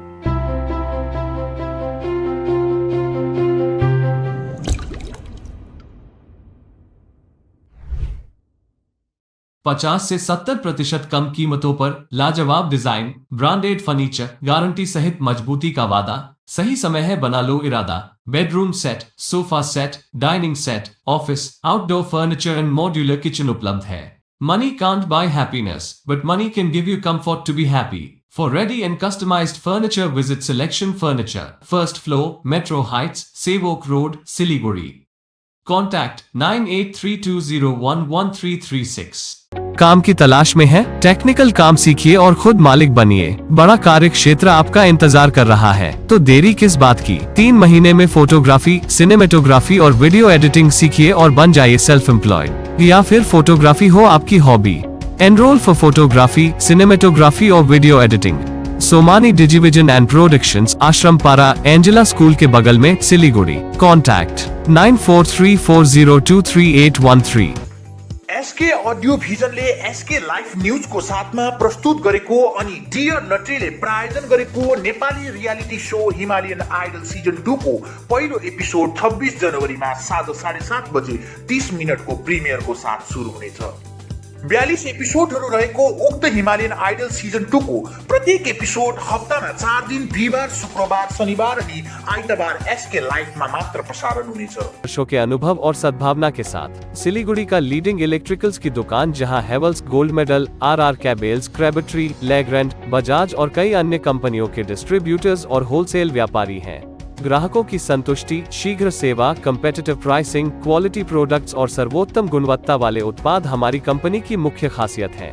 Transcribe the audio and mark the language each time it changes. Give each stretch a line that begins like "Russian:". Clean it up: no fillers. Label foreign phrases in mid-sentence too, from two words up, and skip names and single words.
Hindi: 50 से 70% कम कीमतों पर लाजवाब डिजाइन,
English: branded furniture,
Hindi: गारंटी सहित मजबूती का वादा। सही समय है, बना लो इरादा।
English: bedroom set, sofa set, dining set, office, outdoor furniture and modular kitchen
Hindi: उपलब्ध है।
English: money can't buy happiness, but money can give you comfort to be happy. For ready and customized furniture, visit Selection Furniture, first floor, Metro Heights, Sevok Road, Siliguri. Contact 9832011336.
Hindi: काम की तलाश में है? टेक्निकल काम सीखिए और खुद मालिक बनिए। बड़ा कार्य क्षेत्र आपका इंतजार कर रहा है, तो देरी किस बात की? 3 महीने में फोटोग्राफी, सिनेमेटोग्राफी और
English: video editing
Hindi: सीखिए और बन जाइए
English: self employed.
Hindi: या फिर फोटोग्राफी हो आपकी हॉबी? Enroll for photography, cinematography or video editing. Somani Digivision and Productions, Ashrampara, Angela School के बगल में, सिलीगुड़ी।
English: Contact 9434023813.
Nepali: एसके अडियो भिजनले एसके लाइफ न्यूजको साथमा प्रस्तुत गरेको अनि डियर नट्रीले प्रायोजन गरेको नेपाली
English: reality show
Nepali: हिमालयन आइडल सिजन 2 को पहिलो एपिसोड 26 जनवरीमा साँझ 7:30 बजे 30 मिनटको प्रिमियरको साथ सुरु हुनेछ। 42 एपिसोडहरू रहेको उक्त हिमालयन आइडल सिजन 2 को प्रत्येक एपिसोड हप्तामा 4 दिन बिहिबार, शुक्रबार, शनिबार अनि आइतबार एसके लाइफमा मात्र प्रसारण हुनेछ।
Hindi: वर्षों के अनुभव और सद्भावना के साथ सिलीगुड़ी का
English: leading electricals
Hindi: की दुकान, जहां हेवल्स गोल्ड मेडल, आरआर कैबल्स, क्रैबट्री, लेग्रैंड, बजाज और कई अन्य कंपनियों के डिस्ट्रीब्यूटर्स और होलसेल व्यापारी हैं। ग्राहकों की संतुष्टि, शीघ्र सेवा,
English: competitive pricing, quality products
Hindi: और सर्वोत्तम गुणवत्ता वाले उत्पाद हमारी कंपनी की मुख्य खासियत हैं।